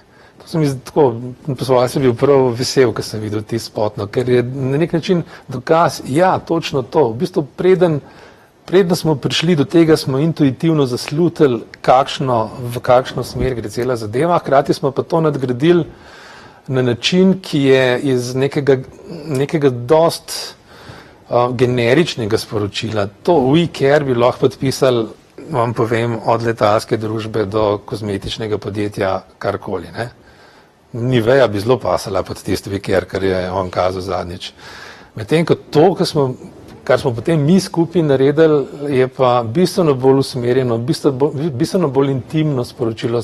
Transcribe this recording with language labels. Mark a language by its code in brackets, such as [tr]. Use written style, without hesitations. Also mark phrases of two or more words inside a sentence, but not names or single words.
[sl] To se mi zdi tako, poslovalec je bil prav vesel, ko sem videl ti spotno, ker je na nek način dokaz, ja, točno to, v bistvu preden smo prišli do tega, smo intuitivno zaslutili, v kakšno smer gre cela zadeva, hkrati smo pa to nadgradili na način, ki je iz nekega dost generičnega sporočila. To [en] we care [sl] bi lahko podpisali, vam povem, od letalske družbe do kozmetičnega podjetja karkoli. Ne? Nivea bi zelo pasala pod tisti [en] we care, [sl] kar je on kazal zadnjič. Medtem ko to, kar smo potem mi skupaj naredili, je pa bistveno bolj usmerjeno, bistveno bolj intimno sporočilo.